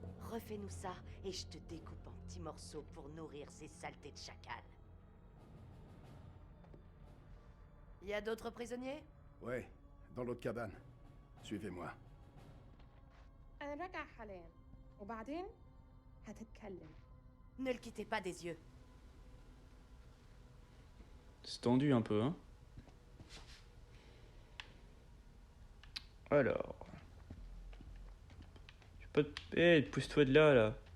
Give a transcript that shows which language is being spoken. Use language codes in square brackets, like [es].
[fr] Refais-nous ça et je te découpe en petits morceaux pour nourrir ces saletés de chacal. Y a d'autres prisonniers? Ouais, dans l'autre cabane. Suivez-moi. [ar] أنا راجع حاليا وبعدين هتتكلم. [fr] Ne le quittez pas des yeux. C'est tendu un peu, hein. Alors... pousse-toi de là.